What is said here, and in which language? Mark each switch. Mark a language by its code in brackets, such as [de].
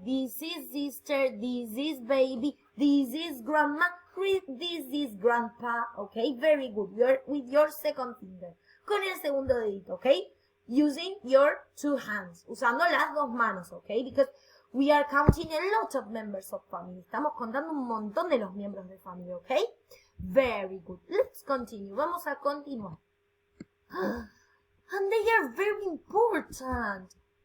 [en] This is sister. This is baby. This is grandma. This is grandpa. Okay, very good. You're with your second finger. [es] Con el segundo dedito, okay? [en] Using your two hands. [es] Usando las dos manos, okay? [en] Because we are counting a lot of members of family. [es] Estamos contando un montón de los miembros de familia, okay? [en] Very good. Let's continue. [es] Vamos a continuar. [en] And they are very important.